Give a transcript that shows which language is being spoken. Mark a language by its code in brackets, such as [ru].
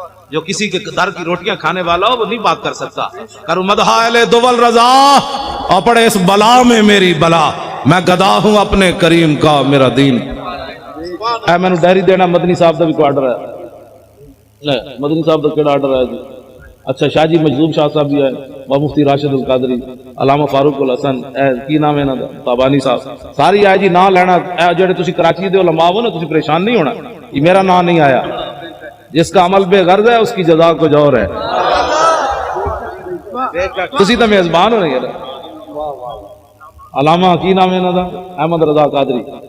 [ur] جو کسی کے در کی روٹیاں کھانے والا ہو وہ نہیں بات کر سکتا. کرو مدح اہل دول رضا اور پڑے اس بلا میں میری بلا، میں گدا ہوں اپنے کریم کا میرا دین. [pa] اے میں نے ڈائری دینا مدنی صاحب دا بھی کوئی آرڈر ہے؟ مدنی صاحب دا کیڑا آرڈر ہے جی؟ اچھا شاہ جی مجذوب شاہ صاحب بھی ہے، مفتی راشد القادری، علامہ فاروق الحسن، کی نام ہے انہاں دا، تابانی صاحب، ساری آئے جی. نام لینا جڑے تسی کراچی دے علماء ہو نا، تسی پریشان نہیں ہونا. [ur] یہ میرا نام نہیں آیا. جس کا عمل بے غرض ہے اس کی جزا کچھ اور ہے. [pa] تسی تو میزبان ہو یار. علامہ کی نام ہے انہاں دا؟ احمد رضا قادری.